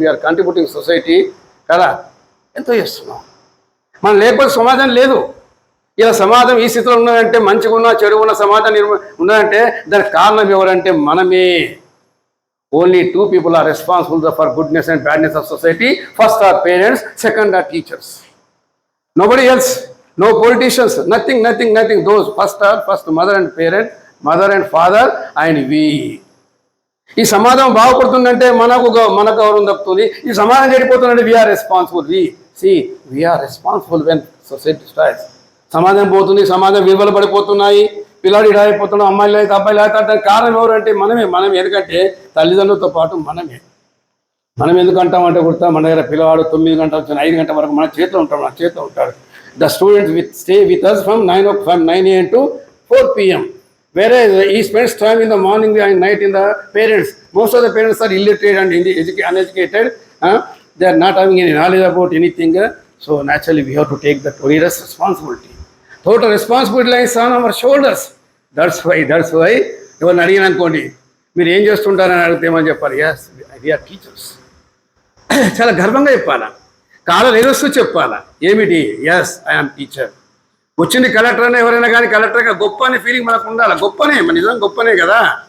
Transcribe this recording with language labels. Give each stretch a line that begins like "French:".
English: we are contributing society
Telugu: కదా. ఎంతో చేస్తున్నాం. మనం లేకపోతే సమాజం లేదు. ఇలా సమాజం ఈ స్థితిలో ఉన్నదంటే, మంచిగా ఉన్న చెడు ఉన్న సమాజం ఉన్నదంటే దానికి కారణం ఎవరంటే మనమే.
English: Only 2 people are responsible for goodness and badness of society. First are parents, second are teachers. Nobody else, no politicians, nothing. Those first mother and father and we.
Telugu: ఈ సమాజం బాగుపడుతుందంటే మన గౌరవం తప్పుతుంది. ఈ సమాజం చెడిపోతుందంటే
English: We are responsible. We are responsible when society starts.
Telugu: సమాజం పోతుంది, సమాజం విలువలు పడిపోతున్నాయి, పిల్లాడు ఇలా అయిపోతున్నాం, అమ్మాయిలు అయితే అబ్బాయిలు అయితే. దానికి కారణం ఎవరంటే మనమే. ఎందుకంటే తల్లిదండ్రులతో పాటు మనం ఎందుకంటామంటే కూడా మన దగ్గర పిల్లవాడు 9 గంటల నుంచి 5 గంటల వరకు మన చేతిలో ఉంటాడు.
English: The students stay with us from 9 AM to 4 PM. Whereas he spends time in the morning and night in the parents. Most of the parents are illiterate and uneducated. They are not having any knowledge about anything. So naturally we have to take the total responsibility. Total responsibility lies on our shoulders. That's why
Telugu: ఎవరిని అడిగిన అనుకోండి, మీరు ఏం చేస్తుంటారని అడిగితే ఏమని చెప్పాలి?
English: Yes, we are teachers.
Telugu: చాలా గర్వంగా చెప్పాలా, కాలం ఎదుస్తూ చెప్పాలా. ఏమిటి?
English: Yes, I'm teacher.
Telugu: వచ్చింది కలెక్టర్ అనే ఎవరైనా కానీ కలెక్టర్గా గొప్ప అనే ఫీలింగ్ మనకు ఉండాలి. మన నిజం గొప్పనే కదా.